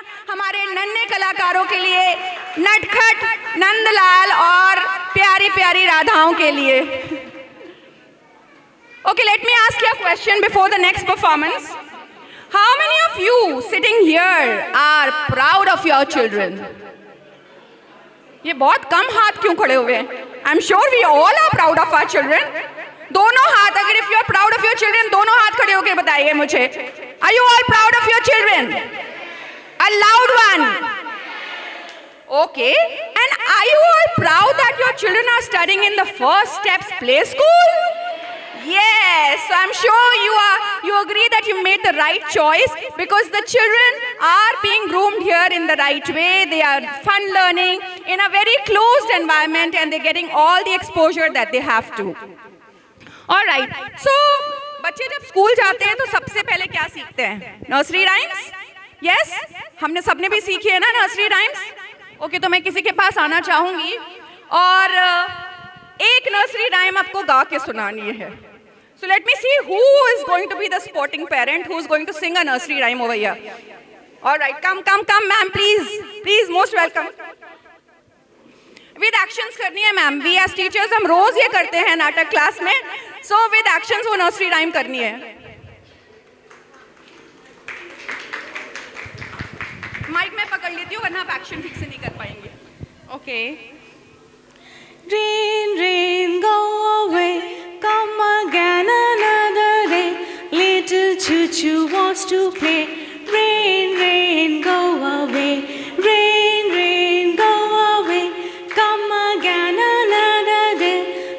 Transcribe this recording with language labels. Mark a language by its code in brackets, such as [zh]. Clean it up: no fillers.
[hi] हमारे नन्हे कलाकारों के लिए, नटखट नंदलाल और प्यारी प्यारी राधाओं के लिए। [en] Okay, let me ask you a question before the next performance. How many of you sitting here are proud of your children? [hi] ये बहुत कम हाथ क्यों खड़े हुए हैं? [en] I'm sure we all are proud of our children. [hi] दोनों हाथ, अगर [en] if you are proud of your children, [hi] दोनों हाथ खड़े होकर बताइए मुझे. [en] Are you all proud of your children? A loud one. Okay. And are you all proud that your children are studying in the First Steps Play School? Yes. So I'm sure you agree that you made the right choice, because the children are being groomed here in the right way. They are fun learning in a very closed environment, and they're getting all the exposure that they have to. All right. [hi] So बच्चे जब school जाते हैं तो सबसे पहले क्या सीखते हैं? Nursery rhymes. यस, हमने सबने भी सीखी है ना नर्सरी राइम्स. ओके, तो मैं किसी के पास आना चाहूंगी और एक नर्सरी राइम आपको गा के सुनानी है. [en] So let me see who is going to be the sporting parent who is going to sing a nursery rhyme over here. All right, come ma'am, please, most welcome. With actions [hi] करनी है ma'am. [en] We as teachers [hi] हम रोज ये करते हैं नाटक class में. [en] So with actions [hi] वो [en] nursery rhyme [hi] करनी है. माइक में पकड़ लेती हूँ वरना आप एक्शन ठीक से नहीं कर पाएंगे. Okay. [en] Rain, rain, go away, come again another day. Little choo-choo wants to play. Rain, rain, go away. Rain, rain, go away, come again another day.